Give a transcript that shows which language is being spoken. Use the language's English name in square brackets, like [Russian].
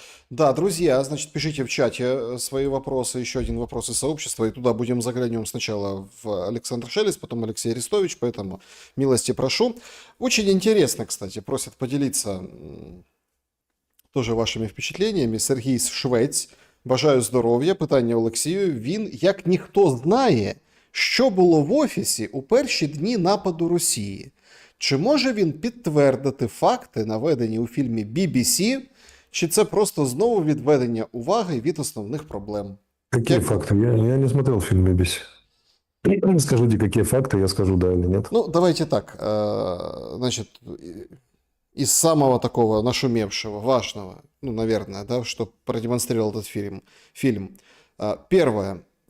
[Russian] Да, друзья, значит, пишите в чате свои вопросы, еще один вопрос из сообщества, и туда будем заглянем сначала в Александр Шелест, потом Алексей Арестович, поэтому милости прошу. Очень интересно, кстати, просят поделиться тоже вашими впечатленнями. [Ukrainian] Сергій Швець, бажаю здоров'я, питання Олексію. Він, як ніхто знає, що було в офісі у перші дні нападу Росії. Чи може він підтвердити факти, наведені у фільмі BBC, чи це просто знову відведення уваги від основних проблем? [Russian] Какие [Ukrainian] Як- [Russian] факты? Я не смотрел фильм BBC. Скажите, какие факты, я скажу да или нет. Ну, давайте так. Значит, из самого такого нашумевшего, важного, ну, наверное, да, что продемонстрировал этот фильм. Первое.